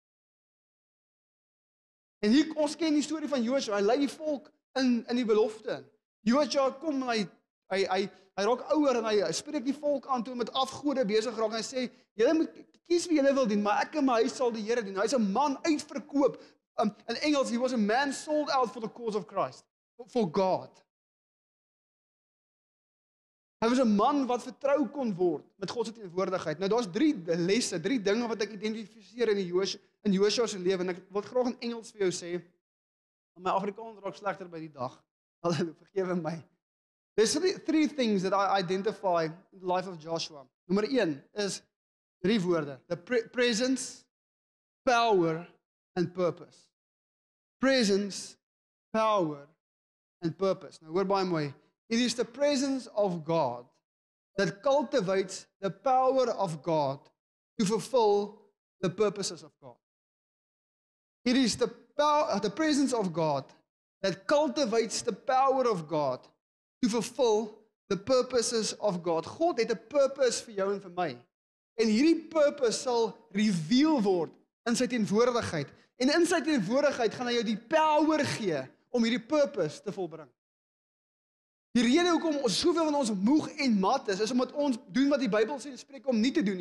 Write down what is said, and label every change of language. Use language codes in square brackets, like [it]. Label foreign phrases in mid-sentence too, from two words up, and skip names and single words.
[af] En hier ons ken die storie van Joshua. Hy lei die volk in die belofte. Joshua kom en hy raak ouer en hy spreek die volk aan toe met afgode besig raak en hy sê, julle moet kies wie julle wil dien, maar ek en my huis sal die Here dien. Hy's 'n man uitverkoop. In Engels, [en] he was a man sold out for the cause of Christ, for God. [af] Hy was 'n man wat vertrou kon word met God se teenwoordigheid. Nou daar's 3 lesse, 3 dinge wat ek identifiseer in Joshua se lewe en ek wil graag in Engels vir jou sê. My Afrikaans raak slegter by die dag. Halleluja, vergewe my. [en] There's 3 things that I identify in the life of Joshua. [af] Nommer 1 is 3 woorde. [en] The presence, power and purpose. Presence, power and purpose. [af] Nou hoor baie mooi. [en] It is the presence of God that cultivates the power of God to fulfill the purposes of God. It is the presence of God that cultivates the power of God to fulfill the purposes of God. [af] God het 'n purpose vir jou en vir my. En hierdie purpose sal reveal word in sy teenwoordigheid. En in sy teenwoordigheid gaan hy jou die power gee om hierdie purpose te volbring. Die rede hoekom ons soveel van ons moeg en mat is omdat ons doen wat die Bybel sê en spreek om nie te doen nie.